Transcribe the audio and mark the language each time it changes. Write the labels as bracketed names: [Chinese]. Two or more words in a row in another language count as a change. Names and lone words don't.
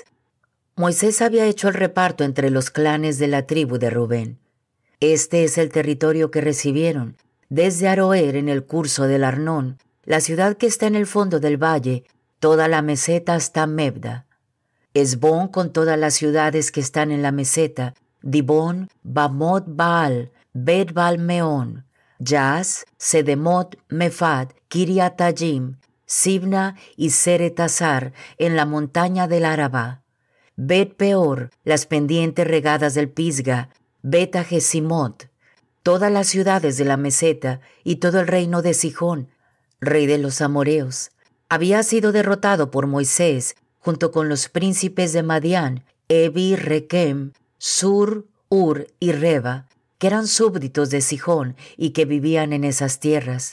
[Spanish] Moisés había hecho el reparto entre los clanes de la tribu de Rubén. Este es el territorio que recibieron, desde Aroer en el curso del Arnón, la ciudad que está en el fondo del valle, toda la meseta hasta Mebda. Esbón con todas las ciudades que están en la meseta, Dibón, Bamot Baal, Bet Baal Meón, Jaz, Sedemot, Mephad, Kiriatayim, Sibna y Seretazar en la montaña del Arabá, Bet Peor, las pendientes regadas del Pisga, Bet Ajesimot, todas las ciudades de la meseta y todo el reino de Sijón, rey de los amoreos, había sido derrotado por Moisés junto con los príncipes de Madián, Evi, Requem, Sur, Ur y Reba, que eran súbditos de Sijón y que vivían en esas tierras.